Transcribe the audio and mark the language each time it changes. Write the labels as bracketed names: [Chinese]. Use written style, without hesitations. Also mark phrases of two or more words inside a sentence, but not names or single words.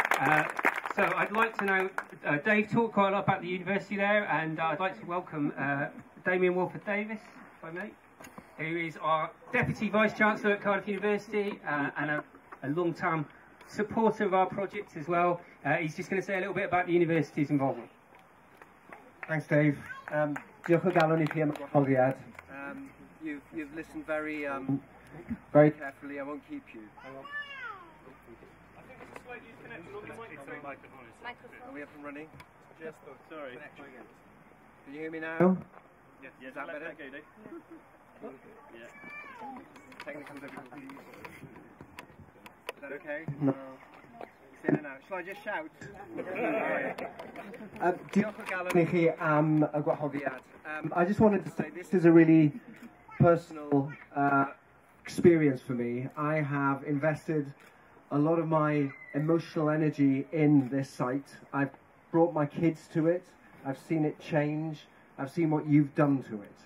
[English] So I'd like to know, Dave talked quite a lot about the university there, and I'd like to welcome Damien Wolford-Davis, if I may, who is our Deputy Vice-Chancellor at Cardiff University and a long-term supporter of our project as well. He's just going to say a little bit about the university's involvement. Thanks, Dave. [Welsh] Diolch o galon I chi am y gwahoddiad. [English] You've listened very carefully. I won't keep you. Are we up and running? Yes, sorry. Can you hear me now? Yes. Is that better? Yeah. Technical difficulties. Is that okay? No. It's in and out. Shall I just shout? [Welsh] Diolch o galon I chi am y gwahoddiad. [English] I just wanted to say this is a really personal experience for me. I have invested a lot of my emotional energy in this site. I've brought my kids to it. I've seen it change. I've seen what you've done to it.